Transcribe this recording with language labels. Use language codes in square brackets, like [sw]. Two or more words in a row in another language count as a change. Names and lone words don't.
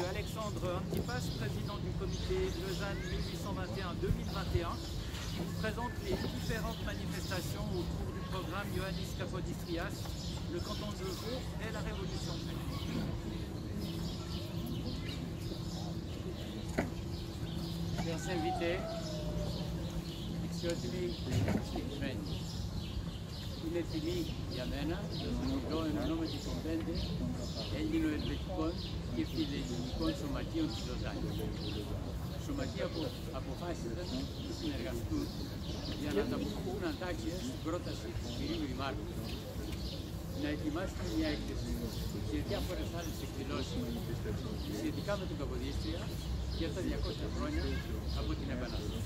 [fr] Alexandre Antipas, président du comité Lausanne 1821-2021, qui vous présente les différentes manifestations autour du programme Ioannis Kapodistrias, le canton de Vaud et la Révolution grecque. Chers invités, [el] αξιότιμοι συγκεκριμένοι, είναι τιμή για μένα να μιλώ εν ονόματι των 5 ελληνοελβετικών και φιλελληνικών σωματείων της Λοζάνης. Σωματεία που αποφάσισαν να συνεργαστούν για να ανταποκριθούν αντάξια στην πρόταση του κυρίου Δημάρχου να ετοιμάσουν μια έκθεση σε διάφορες άλλες εκδηλώσεις σχετικά με την Καποδίστρια για τα 200 χρόνια από την Επανάσταση.